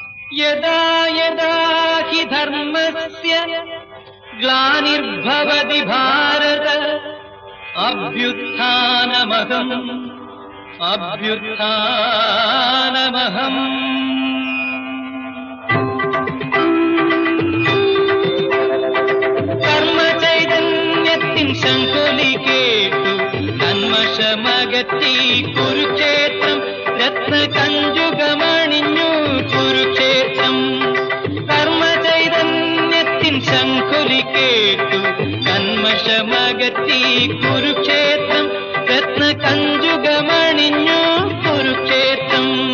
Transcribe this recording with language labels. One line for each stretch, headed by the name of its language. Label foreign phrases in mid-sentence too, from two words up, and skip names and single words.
Sanskrit: यदा यदा हि धर्मस्य ग्लानिर्भवति भारत अभ्युत्थानमहम्
Malayalam: कर्मचैतन्यത്തിൻ ശംഖൊലി കേട്ടു കന്മഷമകറ്റി കുരുക്ഷേത്രം രത്നകഞ്ചുകമണിഞ്ഞു കുരുക്ഷേത്രം കർമ്മചൈതന്യത്തിൻ ശംഖൊലി കേട്ടു കന്മഷമകറ്റി കുരുക്ഷേത്രം രത്നകഞ്ചുകമണിഞ്ഞു കുരുക്ഷേത്രം